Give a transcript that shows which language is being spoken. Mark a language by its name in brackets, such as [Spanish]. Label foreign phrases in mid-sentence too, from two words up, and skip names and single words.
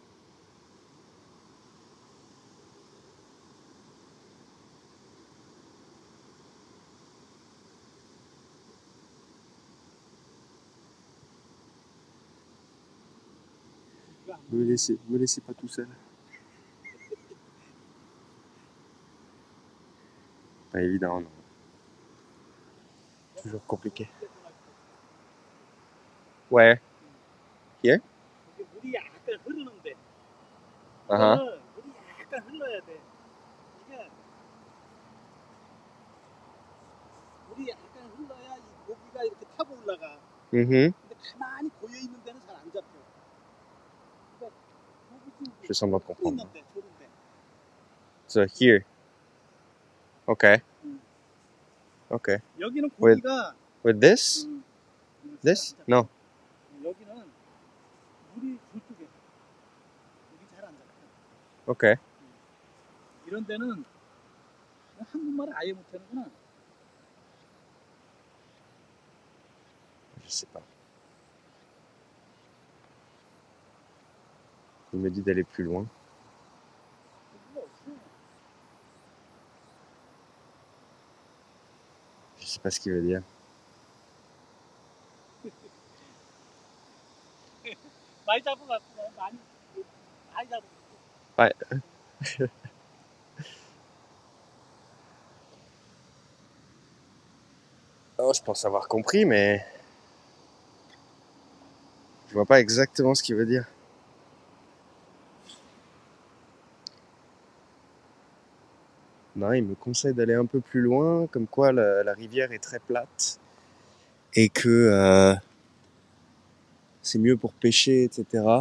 [French] Me laissez pas tout seul. Pas évident, non. Toujours compliqué. [English] Where? Here? [Korean] 이게 물이 약간 흐르는데 Uh-huh. 이거는 물이 약간 흘러야 돼. 이게 물이 약간 흘러야 이 고기가 이렇게 타고 올라가. Mm-hmm. 근데 가만히 고여 있는 데는 잘 안 잡혀. 그러니까 [French] Je fais semblant de comprendre. [Korean] 있는데 좋은데. [English] So here. Okay. 음. Okay. [Korean] 여기는 [English] With- [Korean] 고기가 [English] With this? 음, This? [Korean] 잘 안 잡혀. [English] No. [Korean] 여기는 물이 저쪽에 물이 잘 안 잡혀. [English] Okay. [Korean] 이런 데는 한국말을 아예 못하는구나. [French] Je sais pas. Il me dit d'aller plus loin. [Korean] 고기가 없어. [French] Je sais pas ce qu'il veut dire. [Korean] 많이 잡은 것 같구나. 많이 잡은 것 [French] Ouais. Oh, je pense avoir compris, mais je vois pas exactement ce qu'il veut dire. Non, il me conseille d'aller un peu plus loin, comme quoi la rivière est très plate et que c'est mieux pour pêcher, etc.